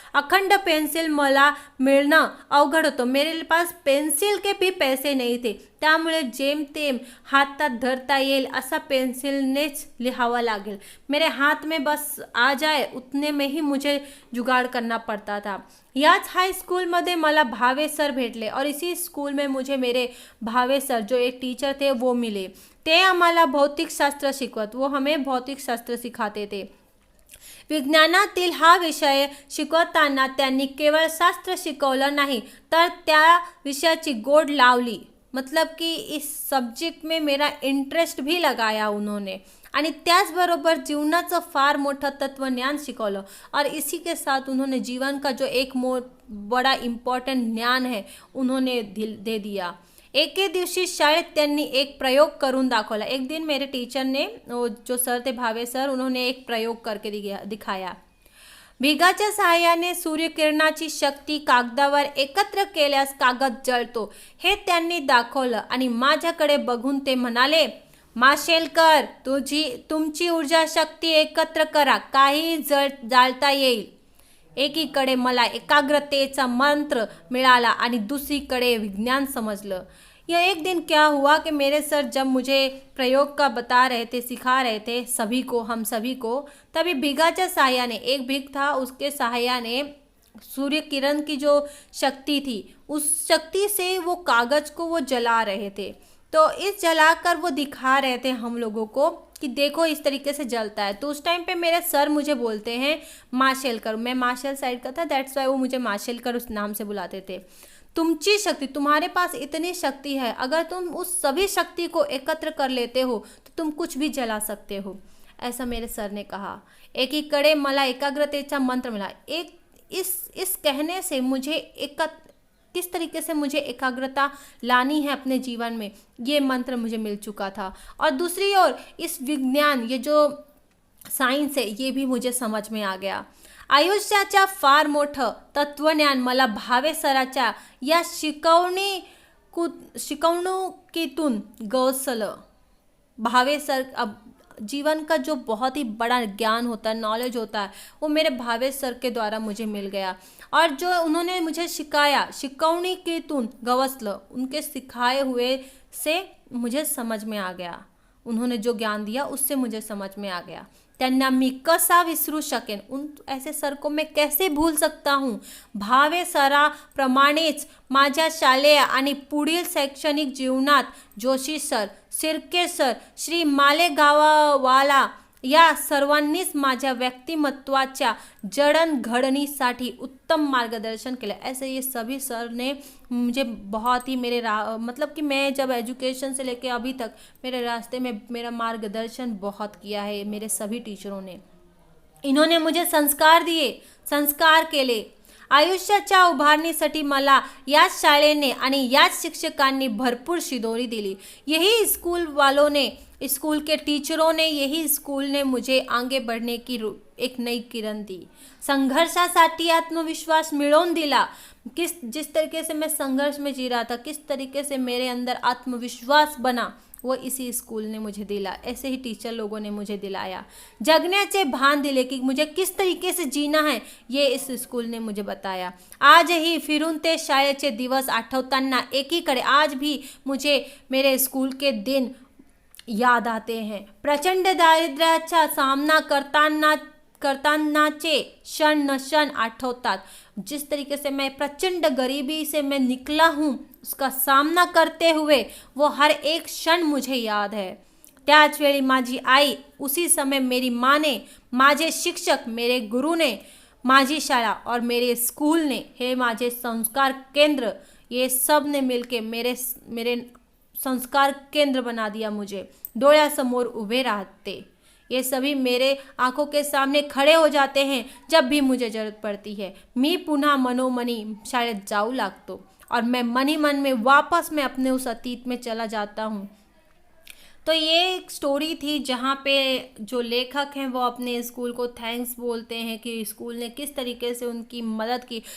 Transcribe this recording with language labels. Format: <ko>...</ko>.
<mr>अखंड पेन्सिल मला मिळणं अवघड होतं.</mr> <hi>मेरे पास पेन्सिल के भी पैसे नहीं थे,</hi> <mr>त्यामुळे जेमतेम हातात धरता येईल असा पेन्सिलनेच लिहावा लागेल.</mr> <hi>मेरे हाथ में बस आ जाए उतने में ही मुझे जुगाड़ करना पड़ता था.</hi> <mr>याच हाई स्कूलमध्ये मला भावे सर भेटले</mr> <hi>और इसी स्कूल में मुझे मेरे भावे सर जो एक टीचर थे वो मिले.</hi> <mr>ते आम्हाला भौतिकशास्त्र शिकवत.</mr> <hi>वो हमें भौतिकशास्त्र सिखाते थे.</hi> <mr>विज्ञानातील हा विषय शिकवताना त्यांनी केवळ शास्त्र शिकवलं नाही तर त्या विषयाची गोड लावली.</mr> <hi>मतलब कि इस सब्जेक्ट में मेरा इंटरेस्ट भी लगाया उन्होंने</hi> <mr>आणि त्याचबरोबर जीवनाचं फार मोठं तत्वज्ञान शिकवलं.</mr> <hi>और इसी के साथ उन्होंने जीवन का जो एक बड़ा इम्पॉर्टंट ज्ञान है उन्होंने दे दिया.</hi> <mr>एके दिवशी शाळेत त्यांनी एक प्रयोग करून दाखवला.</mr> <hi>एक दिन मेरे टीचर ने, जो सर थे भावे सर, उन्होंने एक प्रयोग करके दिखाया.</hi> <mr>भिगाच्या सहाय्याने सूर्यकिरणाची शक्ती कागदावर एकत्र केल्यास कागद जळतो हे त्यांनी दाखवलं आणि माझ्याकडे बघून ते म्हणाले, माशेलकर, तुमची ऊर्जा शक्ती एकत्र करा, काही जाळता येईल. एकीकडे मला एकाग्रतेचा मंत्र मिळाला आणि दुसरीकडे विज्ञान समजलं.</mr> <hi>यह एक दिन क्या हुआ कि मेरे सर जब मुझे प्रयोग का बता रहे थे, सिखा रहे थे हम सभी को, तभी</hi> <mr>भिगाच्या सहाय्याने,</mr> <hi>एक भिग था, उसके सहाय्याने सूर्य किरण की जो शक्ति थी उस शक्ति से वो कागज को वो जला रहे थे. तो इस जलाकर वो दिखा रहे थे हम लोगों को कि देखो इस तरीके से जलता है. तो उस टाइम पे मेरे सर मुझे बोलते हैं माशेलकर. मैं मार्शल साइड का था,</hi> <en>that's why</en> <hi>वो मुझे माशेलकर उस नाम से बुलाते थे.</hi> <mr>तुमची शक्ति,</mr> <hi>तुम्हारे पास इतनी शक्ति है, अगर तुम उस सभी शक्ति को एकत्र कर लेते हो तो तुम कुछ भी जला सकते हो, ऐसा मेरे सर ने कहा.</hi> <mr>एकीकडे मला एकाग्रतेचा मंत्र</mr> <hi>मिला. इस कहने से मुझे किस तरीके से मुझे एकाग्रता लानी है अपने जीवन में, ये मंत्र मुझे मिल चुका था. और दूसरी ओर इस विज्ञान, ये जो सायन्स है, ये भी मुझे समझ में आ गया.</hi> <mr>आयुष्याच्या फार मोठं तत्वज्ञान मला भावे सराच्या या शिकवणुकीतून गवसलं.</mr> <hi>भावे सर, अब जीवन का जो बहुत ही बड़ा ज्ञान होता है, नॉलेज होता है, वो मेरे भावे सर के द्वारा मुझे मिल गया. और जो उन्होंने मुझे सिखाया,</hi> <mr>शिकवणुकीतून गवसलं,</mr> <hi>उनके सिखाए हुए से मुझे समझ में आ गया. उन्होंने जो ज्ञान दिया उससे मुझे समझ में आ गया.</hi> <mr>त्यांना मी कसा विसरू शकेन,</mr> <hi>उन ऐसे सर को मैं कैसे भूल सकता हूँ.</hi> <mr>भावे सराप्रमाणेच माझ्या शालेय आणि पुढील शैक्षणिक जीवनात जोशी सर, सिरके सर, श्री मालेगाववाला या सर्वांनीच माझ्या व्यक्तिमत्वाच्या जडणघडणीसाठी उत्तम मार्गदर्शन केलं.</mr> <hi>ऐसे ये सभी सर ने मुझे बहुत ही मतलब कि मैं जब एजुकेशन से लेके अभी तक मेरे रास्ते में मेरा मार्गदर्शन बहुत किया है मेरे सभी टीचरों ने. इन्होंने मुझे संस्कार दिए,</hi> <mr>संस्कार केले. आयुष्याच्या उभारणीसाठी मला याच शाळेने आणि याच शिक्षकांनी भरपूर शिदोरी दिली.</mr> <hi>यही स्कूल वालों ने, स्कूल के टीचरों ने, यही स्कूल ने मुझे आगे बढ़ने की एक नई किरण दी.</hi> <mr>संघर्षासाठी आत्मविश्वास मिळवून दिला.</mr> <hi>जिस तरीके से मैं संघर्ष में जी रहा था, किस तरीके से मेरे अंदर आत्मविश्वास बना, वो इसी स्कूल ने मुझे दिला. ऐसे ही टीचर लोगों ने मुझे दिलाया.</hi> <mr>जगण्याचे भान दिले</mr> <hi>कि मुझे किस तरीके से जीना है, ये इस स्कूल ने मुझे बताया.</hi> <mr>आजही फिरून ते शाळेचे दिवस आठवताना एकीकडे</mr> <hi>आज भी मुझे मेरे स्कूल के दिन याद आते हैं.</hi> <mr>प्रचंड दारिद्र्याचा सामना करतानाचे क्षण न क्षण आठवतात.</mr> <hi>जिस तरीके से मैं प्रचंड गरीबी से मैं निकला हूँ, उसका सामना करते हुए वो हर एक क्षण मुझे याद है.</hi> <mr>त्याच वेळी माझी आई,</mr> <hi>उसी समय मेरी माँ ने,</hi> <mr>माझे शिक्षक,</mr> <hi>मेरे गुरु ने,</hi> <mr>माझी शाळा</mr> <hi>और मेरे स्कूल ने,</hi> <mr>हे माझे संस्कार केंद्र,</mr> <hi>ये सब ने मिलके मेरे संस्कार केंद्र बना दिया.</hi> <mr>मुझे डोळ्यासमोर उभे रहते.</mr> <hi>ये सभी मेरे आंखों के सामने खड़े हो जाते हैं जब भी मुझे ज़रूरत पड़ती है.</hi> <mr>मी पुन्हा मनोमनी शायद जाऊ लागतो</mr> <hi>और मैं मनी मन में वापस मैं अपने उस अतीत में चला जाता हूँ. तो ये एक स्टोरी थी जहाँ पे जो लेखक हैं वो अपने स्कूल को थैंक्स बोलते हैं कि स्कूल ने किस तरीके से उनकी मदद की।</hi>